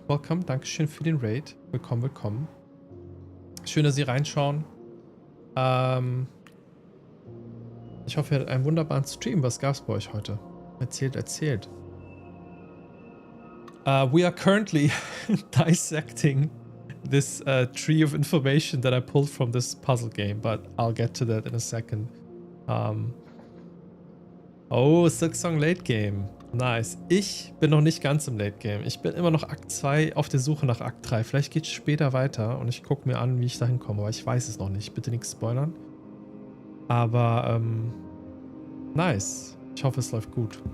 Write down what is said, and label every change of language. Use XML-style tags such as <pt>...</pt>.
<de>Welcome, Dankeschön für den Raid. Willkommen. Schön, dass Sie reinschauen. Ich hoffe, ihr hattet einen wunderbaren Stream. Was gab's bei euch heute? Erzählt.</de> <en>We are currently dissecting this tree of information that I pulled from this puzzle game, but I'll get to that in a second. Oh, Silksong Late Game. Nice.</en> <de>Ich bin noch nicht ganz im Late Game. Ich bin immer noch Akt 2 auf der Suche nach Akt 3. Vielleicht geht es später weiter und ich gucke mir an, wie ich da hinkomme, aber ich weiß es noch nicht. Bitte nichts spoilern. Aber, nice. Ich hoffe, es läuft gut.</de>